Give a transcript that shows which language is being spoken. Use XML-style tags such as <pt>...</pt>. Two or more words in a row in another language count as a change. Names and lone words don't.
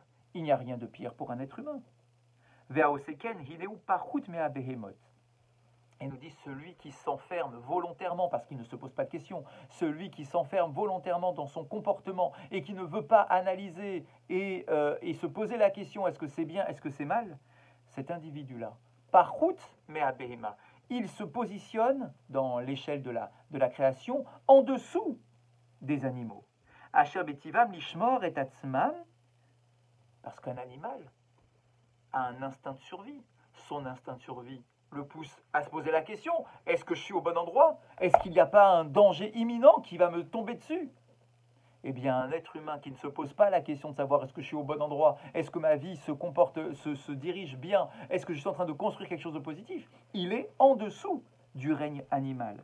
<fr>Il n'y a rien de pire pour un être humain. Et nous dit celui qui s'enferme volontairement, parce qu'il ne se pose pas de questions, celui qui s'enferme volontairement dans son comportement et qui ne veut pas analyser et se poser la question est-ce que c'est bien, est-ce que c'est mal, cet individu-là, par route, mais à Behema, il se positionne dans l'échelle de la création en dessous des animaux.</fr> <he>אשר בטבעם לשמור את עצמם,</he> <fr>parce qu'un animal a un instinct de survie. Son instinct de survie le pousse à se poser la question, est-ce que je suis au bon endroit? Est-ce qu'il n'y a pas un danger imminent qui va me tomber dessus? Eh bien, un être humain qui ne se pose pas la question de savoir est-ce que je suis au bon endroit, est-ce que ma vie se dirige bien, est-ce que je suis en train de construire quelque chose de positif, il est en dessous du règne animal.</fr>